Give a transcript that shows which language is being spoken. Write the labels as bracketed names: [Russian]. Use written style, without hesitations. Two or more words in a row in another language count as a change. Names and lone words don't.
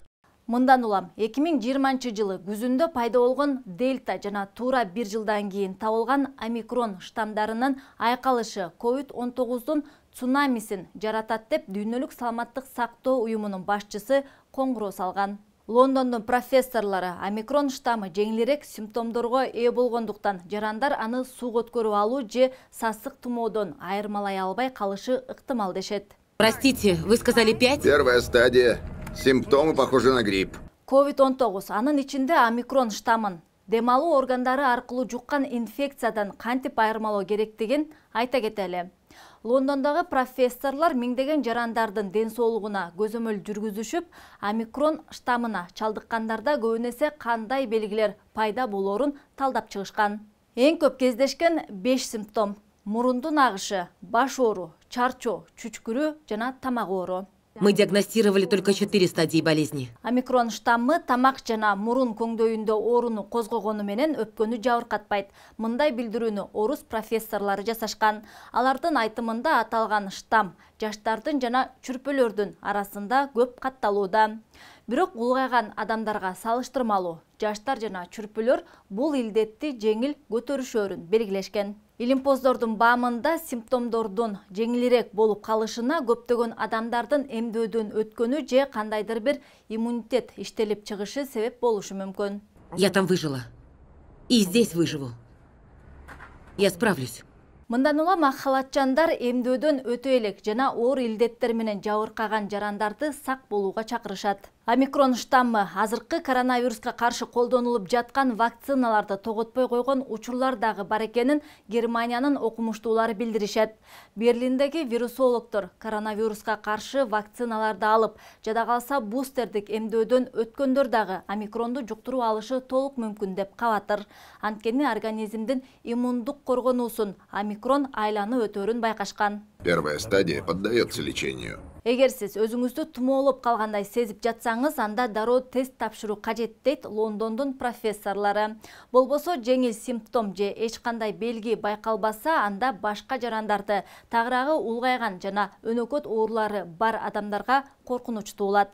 [Kyrgyz] Мындан улам 2020 жылы күзүндө пайда болгон дельта жана туура бир жылдан кийин табылган омикрон штамдарынын айкалышы COVID-19-дун цунамисин жаратат деп дүйнөлүк саламаттык сактоо уюмунун башчысы коңгуроо салган. Лондондун профессорлору омикрон штаммы жеңилирээк симптомдорго ээ болгондуктан жарандар аны сууга өткөрүп алуу же сасык тумоодон айырмалай албай калышы ыктымал дешет. [Russian] Простите, вы сказали 5? Первая стадия. Симптомы похожи на грипп. [Kyrgyz] COVID-19 анын ичинде омикрон штаммын дем алуу органдары аркылуу жуккан инфекциядан кантип айырмалоо керектигин айта кетели. Лондондогу профессорлор миңдеген жарандардын ден соолугуна көзөмөл жүргүзүшүп, омикрон штаммына чалдыккандарда көбүнесе кандай белгилер пайда болоорун талдап чыгышкан. Эң көп кездешкен 5 симптом: мурундун агышы, баш оору, чарчоо, чүчкүрүү жана тамак оору. [Russian] Мы диагностировали только 4 стадии болезни. [Kyrgyz] Омикрон штаммы тамак жана мурун көңдөйүндө ооруну козгогону менен өпкөнү жабыркатпайт. Мындай билдирүүнү орус профессорлору жасашкан. Алардын айтымында аталган штамм жаштардын жана чүрпөлөрдүн арасында көп катталууда. Бирок улгайган адамдарга салыштырмалуу жаштар жана чүрпөлөр бул илдетти жеңил көтөрүшөрүн белгилешкен. Илимпоздордун баамында симптомдордун жеңилирээк болуп калышына көптөгөн адамдардын эмдөөдөн өткөнү же кандайдыр бир иммунитет иштелип чыгышы себеп болушу мүмкүн. [Russian] Я там выжила. И здесь выживу. Я справлюсь. [Kyrgyz] Мындан улам ак халатчандар эмдөөдөн өтө элек жана оор илдеттер менен жабыркаган жарандарды сак болууга чакырышат. Омикрон штаммы азыркы коронавируска каршы колдонулуп жаткан вакциналарды тоготпой койгон учурлар дагы бар экенин Германиянын окумуштуулары билдиришет. Берлиндеги вирусологдор коронавируска каршы вакциналарды алып, жада калса бустердик эмдөөдөн өткөндөр дагы омикронду жуктуруп алышы толук мүмкүн деп кабатыр. Анткени организмдин иммундук коргонуусун омикрон айланып өтөөрүн байкашкан. [Russian] Первая стадия поддается лечению. [Kyrgyz] Эгер сиз өзүңүздү тумоолоп калгандай сезип жатсаңыз, анда дароо тест тапшыруу кажет, дейт Лондондун профессорлору. Болбосо жеңил симптом же эч кандай белги байкалбаса, анда башка жарандарды, тагыраагы улгайган жана өнөкөт оорулары бар адамдарга коркунуч туулат.